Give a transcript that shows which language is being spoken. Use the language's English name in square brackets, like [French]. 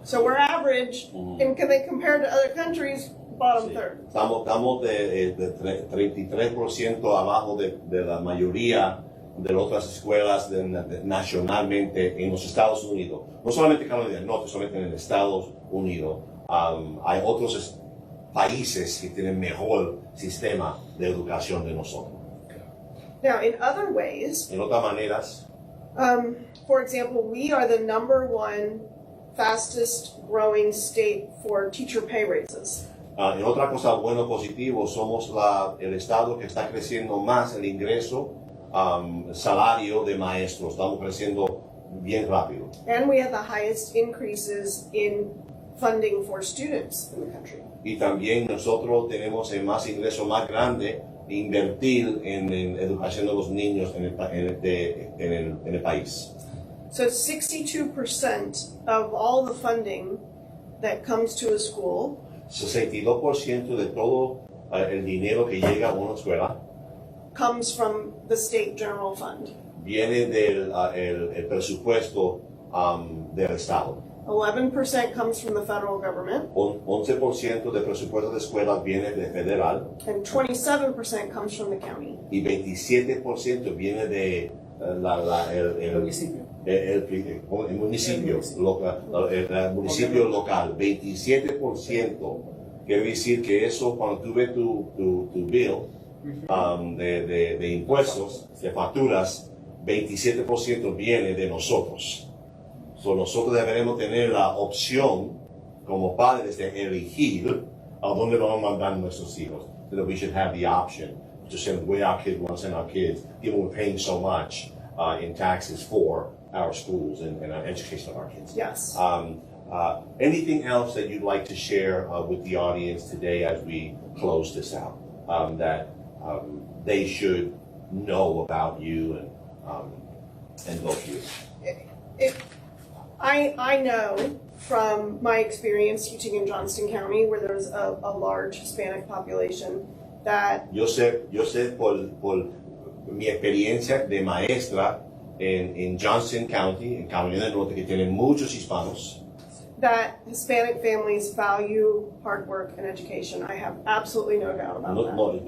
[English] So we're average, and can they compare to other countries? Bottom [Spanish] Sí. [English] third. [Spanish] Estamos de 33% abajo de la mayoría de las otras escuelas nacionalmente en los Estados Unidos. No solamente en Carolina del Norte, solamente en los Estados Unidos. Hay otros países que tienen mejor sistema de educación de nosotros. [English] Now, in other ways, [Spanish] En otras maneras, [English] for example, we are the #1 fastest growing state for teacher pay raises. [Spanish] En otra cosa bueno positivo, somos el estado que está creciendo más el ingreso, salario de maestros. Estamos creciendo bien rápido. [English] And we have the highest increases in funding for students in the country. [Spanish] Y también nosotros tenemos el más ingreso más grande de invertir en educación de los niños en el país. [English] So 62% of all the funding that comes to a school [Spanish] 62% de todo el dinero que llega a una escuela [English] comes from the state general fund. [Spanish] viene del el presupuesto del estado. [English] 11% comes from the federal government, [Spanish] 11% del presupuesto de escuelas viene de federal [English] and 27% comes from the county. [Spanish] y 27% viene de el municipio. el municipio local, el municipio local. 27% quiere decir que eso, cuando tú ves tu bill de impuestos, de facturas, 27% viene de nosotros. So, nosotros deberemos tener la opción como padres de elegir a dónde vamos a mandar nuestros hijos. [English] So that we should have the option to send where our kids want to send our kids, given we're paying so much in taxes for our schools and our education of our kids. Yes. Anything else that you'd like to share with the audience today as we close this out that they should know about you and both you? I know from my experience teaching in Johnston County, where there's a large Hispanic population, that [Spanish] Yo sé por mi experiencia de maestra en Johnston County, en Carolina del Norte, que tiene muchos hispanos, [English] that Hispanic families value hard work and education. I have absolutely no doubt about that.